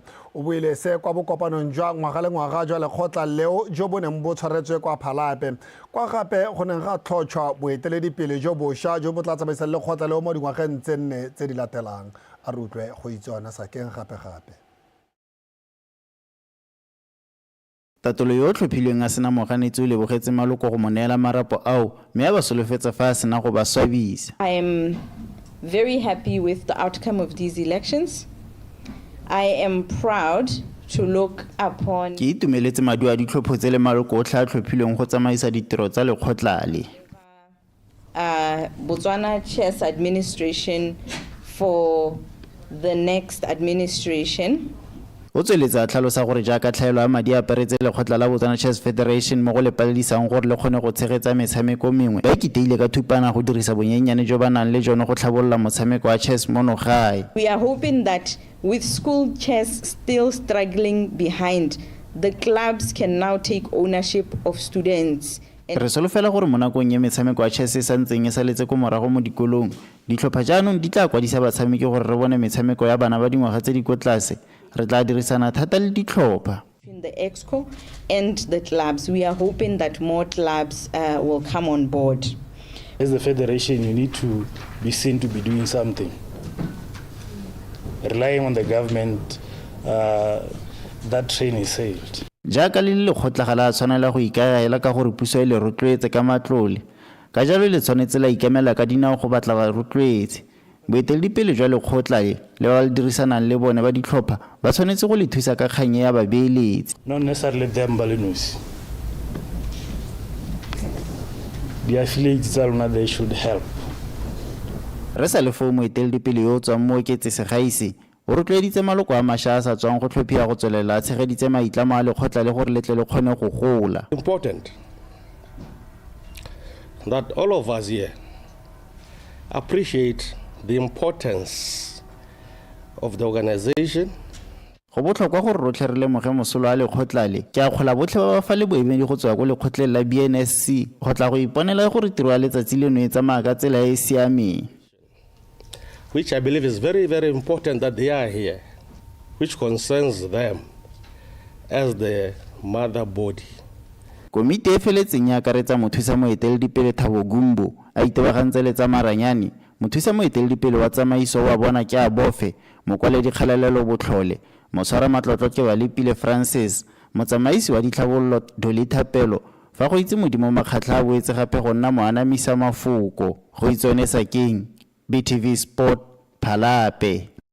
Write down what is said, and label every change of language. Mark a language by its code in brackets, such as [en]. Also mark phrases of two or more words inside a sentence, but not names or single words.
[tn] O buile se kwa bokopanong jwa ngwaga le ngwaga jwa lekgotla leo jo bo neng bo tshwaretswe kwa Phalape kwa gape go neng ga tlhotšhwa boeteledipele jo bošwa jo bo tla tsamaisa lekgotla leo mo dingwageng tse nne tse di latelang. A re utlwe go itsona Sakeng gape. Tatolo yo tlhophilweng a sena moganetsi o lebogetse maloko go mo neela marapo ao mme a ba solofetsa fa a sena go ba swabisa. [en] I am very happy with the outcome of these elections. I am proud to look upon [tn] Ke itumeletse maduo a ditlhopho tse le maloko o tla tlhophilweng go tsamaisa ditiro tsa lekgotla le. [en] Botswana Chess Administration for the next administration. [tn] O tsweletsa tlhalosa gore jaaka tlhaelo ya madi a aparetse lekgotla la Botswana Chess Federation mo go lepaledisang gore le kgone go tshegetsa metshameko mengwe ba ikiteile ka thupana go dirisa bonyenyane jo ba nang le jone go tlhabolola motshameko wa chess mono gae. [en] We are hoping that with school chess still struggling behind, the clubs can now take ownership of students. [tn] Re solofela gore mo nakong ya metshameko wa chess e santseng e saletse ko morago mo dikolong ditlhopha jaanong di tla kwadisa batshameki gore re bone metshameko ya bana ba dingwaga tse di kwa tlase re tla dirisana thata le ditlhopha. [en] In the exco and the clubs, we are hoping that more clubs will come on board. As a federation, you need to be seen to be doing something. Relying on the government, that train is saved. [tn] Jaaka le lekgotla ga la tshwanela go ikaela ka gore puso e le rotloetse ka matlole ka jalo le tshwanetse la ikemela ka dinao go batla ba rotloetse boeteledipele jwa lekgotla le ba le dirisanang le bone ba ditlhopha ba tshwanetse go le thusa ka kganye ya babeeletsi. [en] Not necessarily them balloons. The affiliates [tn] tsa rona [en] they should help. [tn] Re sa le fo moeteledipele yo tswa mo oketse segaisi o rotloeditse maloko a mašwa a sa tswang go tlhophia go tswelela a tshegeditse maitlamo a lekgotla le gore letle le kgone go gola. [en] Important that all of us here appreciate the importance of the organization [tn] go botlhokwa gore rotlhe re lemoge mosolo a lekgotla le ke a kgola botlhe ba ba fa le boemedi go tswa go lekgotleng la BNSC go tla go iponela gore tiro ya letsatsi leno e tsamaya ka tsela e e siameng, [en] which I believe is very, very important that they are here, which concerns them as the mother body. [tn] komiti e feletseng ya akaretsa mothusa moeteledipele Thabo Gumbo a itebagantse le tsa maranyane, mothusa moeteledipele wa tsamaiso wa bona ke a bofe, mokwaledi kgalalelo botlhole, moswara matlotlo ke wa Lepile Francis, motsamaisi wa ditlhabololo Dolitha Pelo, fa go itse modimo makgatla a boetse gape go nna moanamisa mafoko go itsonesa keng BTV Sport Phalape.